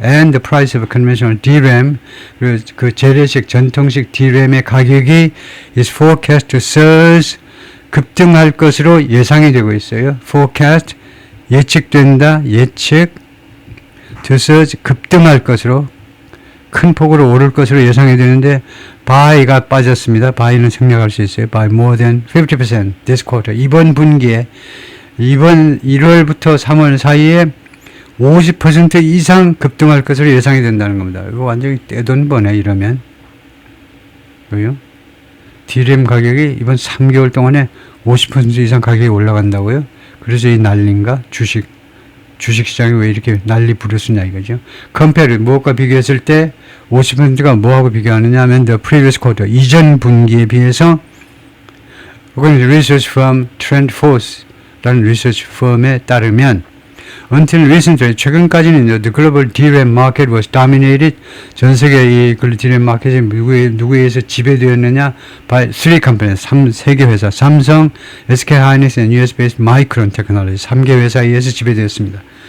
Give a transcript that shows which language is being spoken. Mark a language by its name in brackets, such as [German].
[English] And the price of conventional DRAM [Korean] 그 재래식 전통식 DRAM의 가격이 [English] is forecast to surge [Korean] 급등할 것으로 예상이 되고 있어요. forecast 예측된다. 예측 [English] to surge [Korean] 급등할 것으로 큰 폭으로 오를 것으로 예상이 되는데 buy가 빠졌습니다. buy는 생략할 수 있어요. [English] buy more than 50% this quarter. [Korean] 이번 분기에 이번 1월부터 3월 사이에 50% 이상 급등할 것으로 예상이 된다는 겁니다. 이거 완전히 떼돈 버네 이러면. 그래요? DRAM 가격이 이번 3개월 동안에 50% 이상 가격이 올라간다고요? 그래서 이 난리인가? 주식시장이 왜 이렇게 난리 부르스냐 이거죠. 컴페어를 무엇과 비교했을 때 50%가 뭐하고 비교하느냐 하면 [English] the previous quarter [Korean] 이전 분기에 비해서 [English] According to research firm TrendForce라는 [Korean] 리서치 펌에 따르면 [English] Until recently, 최근까지는 the global DRAM market was dominated. [Korean] 전 세계 이 DRAM 마켓이 누구에 의해서 지배되었느냐? [English] by three companies, 3개 회사, 삼성, SK hynix, and US-based Micron Technology, [Korean] 3개 회사에 의해서 지배되었습니다.